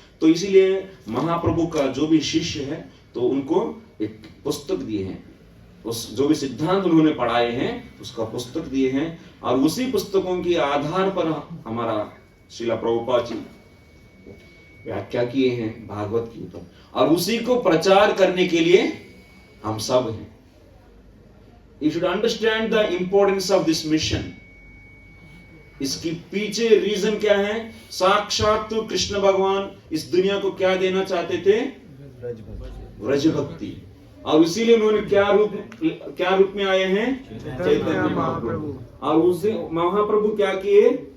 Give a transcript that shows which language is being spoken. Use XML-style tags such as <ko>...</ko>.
<hi>तो इसीलिए महाप्रभु का जो भी शिष्य है तो उनको एक पुस्तक दिए हैं, उस जो भी सिद्धांत उन्होंने पढ़ाए हैं उसका पुस्तक दिए हैं, और उसी पुस्तकों के आधार पर हमारा श्रीला प्रभुपाद जी व्याख्या किए हैं भागवत के ऊपर, और उसी को प्रचार करने के लिए हम सब हैं।</hi> <en>You should understand the importance of this mission.</en> <hi>इसकी पीछे रीजन क्या है? साक्षात तो कृष्ण भगवान इस दुनिया को क्या देना चाहते थे? व्रज भक्ति। और इसीलिए उन्होंने क्या रूप में आए हैं? चैतन्य महाप्रभु। और उसे महाप्रभु क्या किए?</hi>